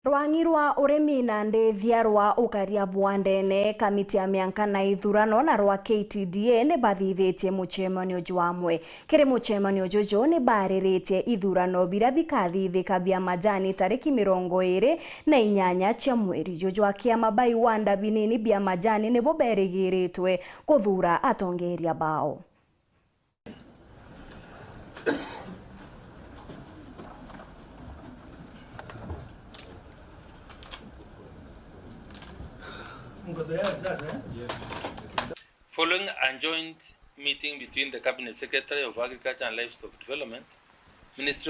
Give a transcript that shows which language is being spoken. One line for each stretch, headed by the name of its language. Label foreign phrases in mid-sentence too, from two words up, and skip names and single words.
Meru: Rwangi rwa URIMI na ndethia rwa UKARIA bwandene kamiti ya mianka na ithurano na rwa KTDA ne bathithitie muchemanio jwamwe kiri muchemanio jojo ne bariritie Ithurano Bia BIKATHITHIKA bia MAJANI tariki 28 cia mweri jojo akiama IWANDA binini bia MAJANI nebo berigiritwe kuthura atongeria bao.
English: Following a joint meeting between the Cabinet Secretary of Agriculture and Livestock Development, Ministry